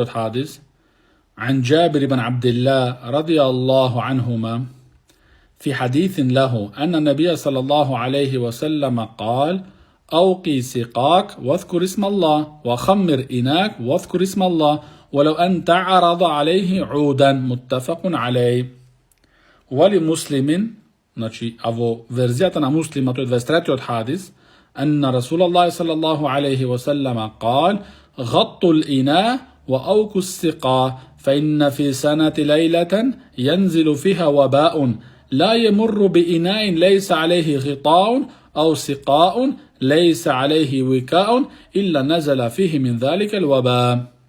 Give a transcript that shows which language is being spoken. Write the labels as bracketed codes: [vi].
[mk] od hadis, [ar] an Jabir ibn Abdillah radijallahu anhuma, في حديث له أن النبي صلى الله عليه وسلم قال أوقي سقاك واذكر اسم الله وخمر إناك واذكر اسم الله ولو أن تعرض عليه عودا متفق عليه. ولمسلم [mk] znači avo verzijata na muslima, to je 23. od hadis, [ar] أن رسول الله صلى الله عليه وسلم قال غطوا الإناء وأوكوا السقا فإن في سنة ليلة ينزل فيها وباء لا يمر بإناء ليس عليه غطاء أو سقاء ليس عليه وكاء إلا نزل فيه من ذلك الوباء.